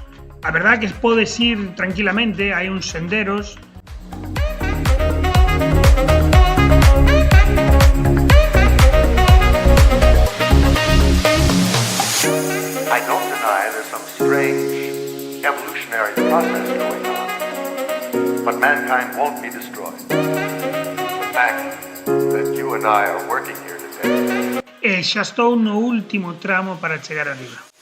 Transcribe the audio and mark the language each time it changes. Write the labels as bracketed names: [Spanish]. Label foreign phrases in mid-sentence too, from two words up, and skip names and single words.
[Galician] A verdade é que podes ir tranquilamente, hai uns senderos. [English] I don't deny there's some strange evolutionary process going on, but mankind won't be destroyed. The fact that you and I are working here today. [Galician] E xa estou no último tramo para chegar arriba.